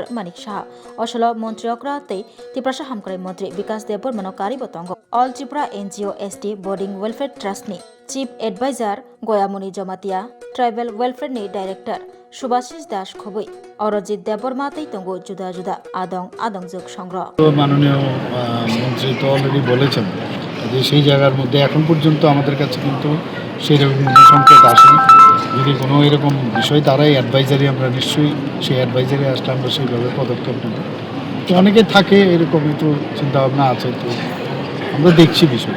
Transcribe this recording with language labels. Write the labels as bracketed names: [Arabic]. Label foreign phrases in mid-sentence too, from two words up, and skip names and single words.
[Kok Borok] Manik Shaha Oshalo Montriokra Te Tiprasha Hamkrai Montri Vikas Dev Burma Kari Botongo All Tripura NGO ST Boarding Welfare Trust ni [English] Chief Advisor [Kok Borok] Goyamuni Jomatia Tribal Welfare ni Director Subhashish Das Khoboi Orojit Deborma Tei Tongo Juda Juda Adong Jog Songro [Bangla] মাননীয় মন্ত্রী তো অলরেডি বলেছেন যে সেই জায়গার মধ্যে এখন পর্যন্ত আমাদের কাছে কিন্তু সেই রকম সংকেত আসেনি যদি কোনো এরকম বিষয় তারাই অ্যাডভাইজারি আমরা নিশ্চয়ই সেই অ্যাডভাইজারি আসলে আমরা সেইভাবে পদক্ষেপ নেব তো অনেকে থাকে এরকম একটু চিন্তাভাবনা আছে তো আমরা দেখছি বিষয়টা